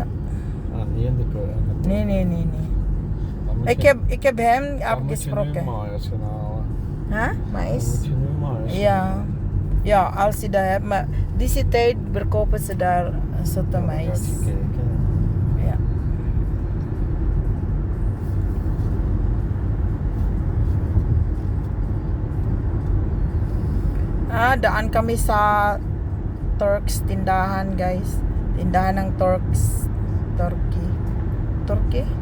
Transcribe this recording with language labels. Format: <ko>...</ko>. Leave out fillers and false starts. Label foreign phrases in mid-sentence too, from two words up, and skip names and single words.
<nl>Niet in de keuken? Nee. Ik heb hem afgesproken. Dan moet je nu mais gaan halen. Huh? Mais? Dan moet je nu mais. Ja, als je dat hebt. Maar deze tijd verkopen ze daar zotte mais. Dan gaat je kijken. Ja.</nl> <tl>Daan kami sa Turks tindahan guys. Tindahan ng Turkey.</tl>